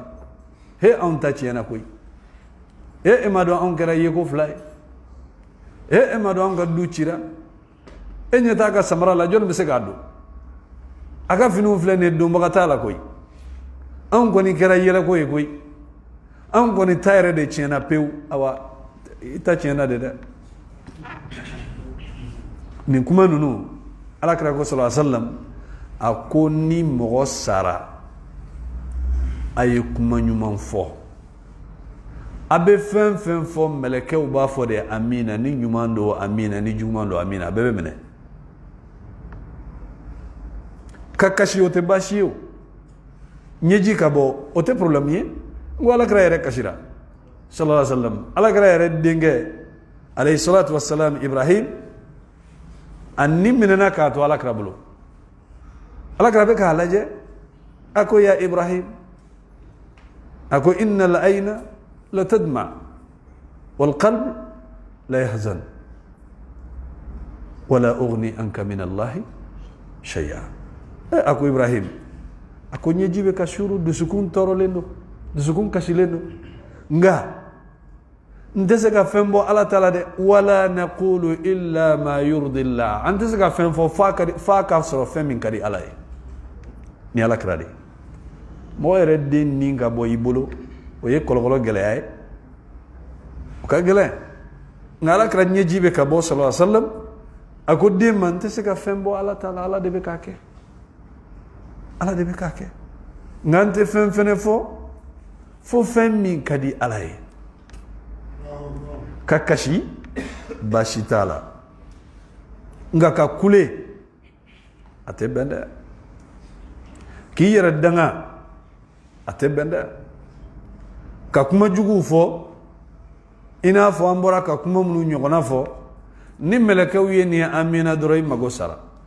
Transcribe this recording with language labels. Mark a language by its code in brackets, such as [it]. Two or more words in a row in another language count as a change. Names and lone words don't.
[bm] he anw ta tiɲɛna koyi e ma dɔn anw kɛra yeko fila ye e ma dɔn anw ka du cira e ɲɛ t'a ka samara la jɔnni bɛ se k'a don a ka finiw filɛ nin ye donbaga t'a la koyi anw kɔni kɛra yɛlɛko ye koyi anw kɔni ta yɛrɛ de tiɲɛna pewu awa i ta tiɲɛna de dɛ nin kuma ninnu alakira ko [ar] صلى الله عليه وسلم [bm] a ko ni mɔgɔ sara a ye kuma ɲuman fɔ a bɛ fɛn fɛn fɔ mɛlɛkɛw b'a fɔ de amina ni ɲuman don amina ni juguman don amina a bɛɛ bɛ minɛ ka kasi o tɛ baasi ye o ɲɛji ka bɔ o tɛ problème ye n ko alakira yɛrɛ kasira [ar] صلى الله عليه وسلم [bm] alakira yɛrɛ denkɛ [ar] عليه الصلاة والسلام [bm] Ibrahim a ni minɛna k'a to alakira bolo alakira bɛ k'a lajɛ a ko ya Ibrahim a ko [ar] إن العين لتدمع والقلب ليحزن ولا أغني عنك من الله شيئا [bm] a ko Ibrahim a ko ɲɛji bɛ ka suru dusukun tɔɔrɔlen don dusukun kasilen don nka n tɛ se ka fɛn bɔ ala ta la dɛ [ar] ولا نقول إلا ما يرضي الله [bm] an tɛ se ka fɛn fɔ f'a ka sɔrɔ fɛn min ka di ala ye ni ala kira de mɔgɔ yɛrɛ den nin ka bɔ i bolo o ye kɔlɔkɔlɔ gɛlɛya ye o ka gɛlɛn nka ala kira ɲɛji bɛ ka bɔ [ar] صلى الله عليه وسلم [bm] a ko den ma n tɛ se ka fɛn bɔ ala ta la ala de bɛ k'a kɛ ala de bɛ k'a kɛ nka n tɛ fɛn fɛnɛ fo fɛn min ka di ala ye ka kasi baasi t'a la nka ka kule a tɛ bɛn dɛ k'i yɛrɛ danga a tɛ bɛn dɛ ka kuma juguw fɔ i n'a fɔ an bɔra ka kuma minnu ɲɔgɔnna fɔ ni mɛlɛkɛw ye nin amina dɔrɔn i mago sara